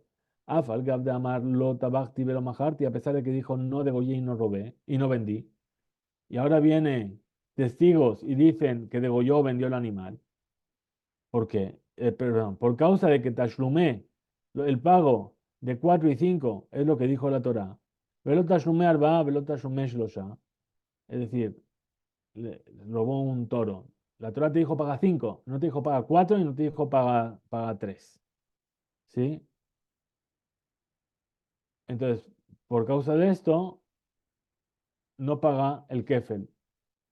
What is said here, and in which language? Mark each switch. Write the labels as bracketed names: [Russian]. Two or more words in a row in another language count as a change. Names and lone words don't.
[Hebrew] אף על גב דאמר לא טבחתי ולא מכרתי, [Spanish] a pesar de que dijo no degollé y no robé y no vendí. Y ahora vienen testigos y dicen que degolló o vendió el animal. ¿Por qué? Perdón, por causa de que tashlumé, el pago de 4 y 5 es lo que dijo la Torá. [Hebrew] ולא תשלומי ארבעה, ולא תשלומי שלושה. [Spanish] Es decir, robó un toro. La Torá te dijo paga 5, no te dijo paga 4 y no te dijo paga 3. ¿Sí? Entonces, por causa de esto, no paga el kefel.